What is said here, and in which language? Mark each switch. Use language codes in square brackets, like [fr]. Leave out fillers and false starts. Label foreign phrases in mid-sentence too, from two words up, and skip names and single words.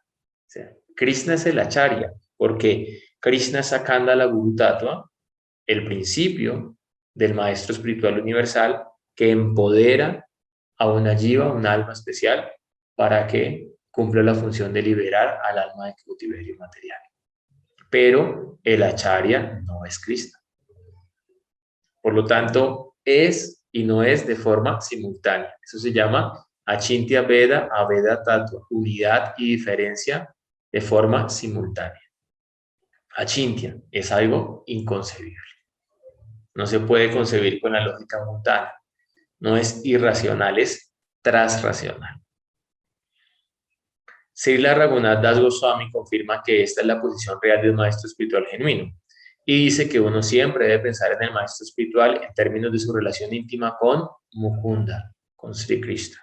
[es] O sea, Krishna es el Acharya, porque Krishna es [sa] Sakandala Guru Tattva, [es] el principio del maestro espiritual universal que empodera a una jiva, un alma especial, para que cumple la función de liberar al alma de cautiverio material. Pero el acharya no es Krishna. Por lo tanto, es y no es de forma simultánea. Eso se llama [sa] achintya veda, aveda tattva, [es] unidad y diferencia de forma simultánea. Achintya es algo inconcebible. No se puede concebir con la lógica mundana. No es irracional, es transracional. Srila Raghunath Das Goswami confirma que esta es la posición real de un maestro espiritual genuino y dice que uno siempre debe pensar en el maestro espiritual en términos de su relación íntima con Mukunda, con Sri Krishna.